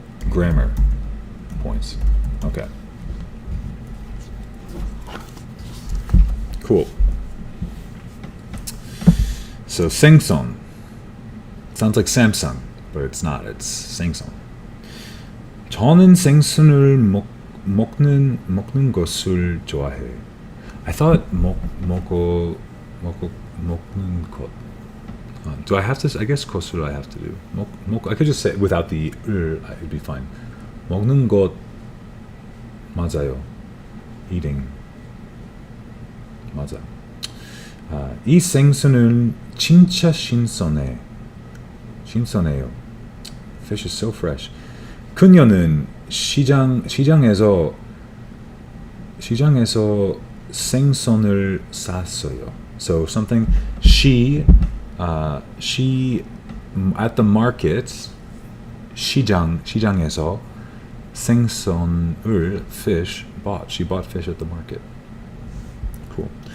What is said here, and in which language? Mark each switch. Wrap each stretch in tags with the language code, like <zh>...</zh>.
<en>Grammar points. Okay. Cool. So 생선 sounds like Samsung, but it's not. It's 생선.</en> <ko>저는 생선을 먹는 것을 좋아해.</ko> <en>I thought</en> <ko>먹는 것.</ko> <en>Do I have to? I guess 것을 I have to do. I could just say without the it'd be fine.</en> <ko>먹는 것 맞아요. Eating. 맞아. 이 생선은 진짜 신선해요.</ko> <en>Fish is so fresh.</en> <ko>그녀는 시장에서 생선을 샀어요.</ko> <en>So something she at the market</en> <ko>시장에서 생선을</ko> <en>fish bought. She bought fish at the market. Cool.</en>